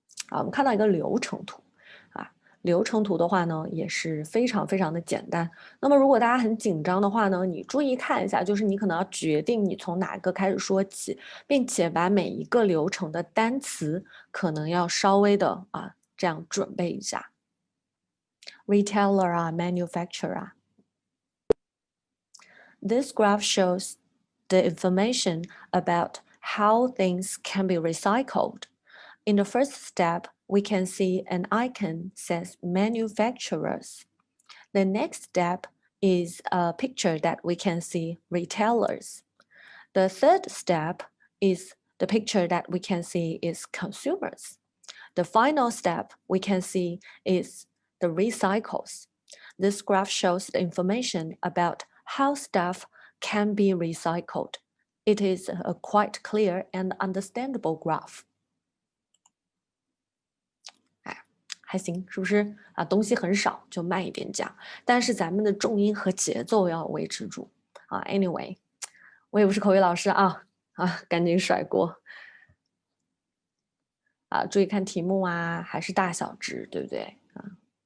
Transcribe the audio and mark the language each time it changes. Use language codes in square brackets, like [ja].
[zh] 我们看到一个流程图啊，流程图的话呢也是非常非常的简单。那么如果大家很紧张的话呢，你注意看一下，就是你可能要决定你从哪个开始说起，并且把每一个流程的单词可能要稍微的这样准备一下。 [en] Retailer manufacturer. This graph shows the information about how things can be recycled. In the first step, we can see an icon says manufacturers. The next step is a picture that we can see retailers. The third step is the picture that we can see is consumers. The final step we can see is the recycles. This graph shows the information about how stuff can be recycled. It is a quite clear and understandable graph. [zh] 还行，是不是啊？东西很少，就慢一点讲，但是咱们的重音和节奏要维持住啊。 Anyway， 我也不是口语老师啊，赶紧甩锅啊！注意看题目啊，还是大小值，对不对啊？